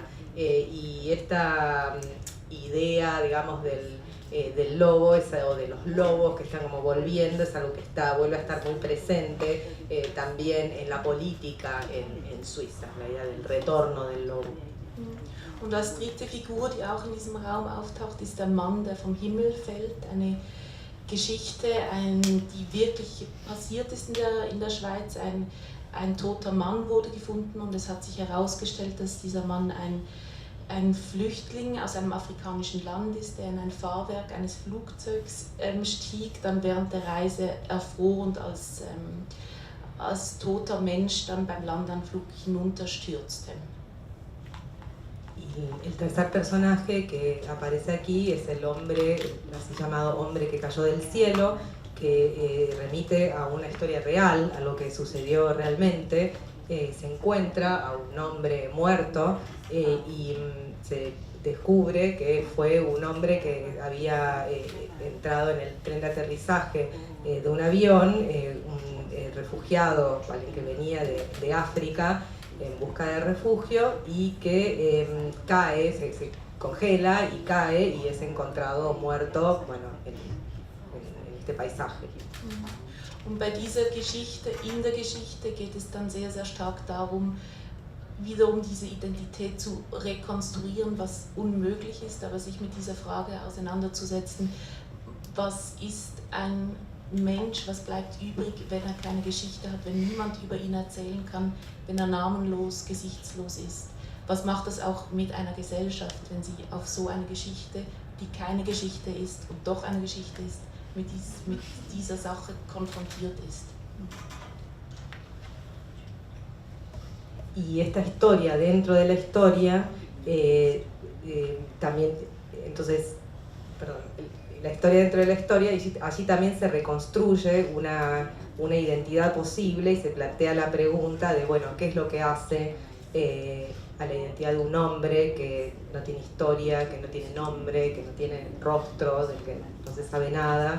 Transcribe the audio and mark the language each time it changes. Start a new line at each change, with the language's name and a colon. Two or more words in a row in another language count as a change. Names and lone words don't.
Spanish: Y esta idea, digamos, del lobo o de los lobos que están como volviendo es algo que vuelve a estar muy presente también en la política en Suiza, la idea del retorno del lobo.
German: Und als dritte Figur, die auch in diesem Raum auftaucht, ist der Mann, der vom Himmel fällt. Eine Geschichte, die wirklich passiert ist in der Schweiz. Ein toter Mann wurde gefunden und es hat sich herausgestellt, dass dieser Mann ein Flüchtling aus einem afrikanischen Land ist, der in ein Fahrwerk eines Flugzeugs stieg, dann während der Reise erfror und als toter Mensch dann beim Landanflug hinunterstürzte.
Spanish: Y el tercer personaje que aparece aquí es el hombre, así llamado hombre que cayó del cielo, que remite a una historia real, a lo que sucedió realmente. Se encuentra a un hombre muerto y se descubre que fue un hombre que había entrado en el tren de aterrizaje de un avión, un refugiado, alguien que venía de África en busca de refugio y que cae, se congela y cae y es encontrado muerto, bueno, en este paisaje.
German: Und bei dieser Geschichte, in der Geschichte geht es dann sehr, sehr stark darum, wiederum diese Identität zu rekonstruieren, was unmöglich ist, aber sich mit dieser Frage auseinanderzusetzen, was ist ein Mensch, was bleibt übrig, wenn er keine Geschichte hat, wenn niemand über ihn erzählen kann, wenn er namenlos, gesichtslos ist. Was macht das auch mit einer Gesellschaft, wenn sie auf so eine Geschichte, die keine Geschichte ist und doch eine Geschichte ist, mit dieser Sache konfrontiert ist?
Spanish: Y esta historia dentro de la historia también, entonces, perdón, la historia dentro de la historia, allí también se reconstruye una identidad posible y se plantea la pregunta de, bueno, ¿qué es lo que hace a la identidad de un hombre que no tiene historia, que no tiene nombre, que no tiene rostro, del que no se sabe nada?